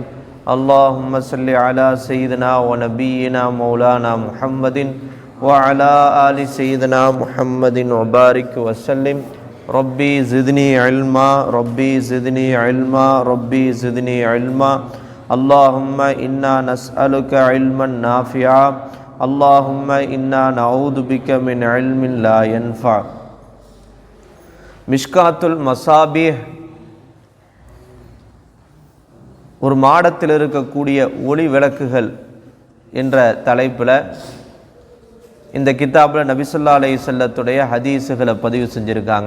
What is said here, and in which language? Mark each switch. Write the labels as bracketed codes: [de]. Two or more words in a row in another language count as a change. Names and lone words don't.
[ar] اللهم صل على سيدنا ونبينا مولانا محمد وعلى آل سيدنا محمد وبارك وسلم. رب زدني علما، رب زدني علما، رب زدني علما. اللهم إنا نسألك علما نافعا، اللهم إنا نعوذ بك من علم لا ينفع'. [ta] மிஷ்காத்துல் மசாபீஹ், ஒரு மாடத்தில் இருக்கக்கூடிய ஒளி விளக்குகள் என்ற தலைப்பில் இந்த கிதாபில் நபி [ar] صلى الله عليه وسلم [ta] ஹதீஸுகளை பதிவு செஞ்சுருக்காங்க.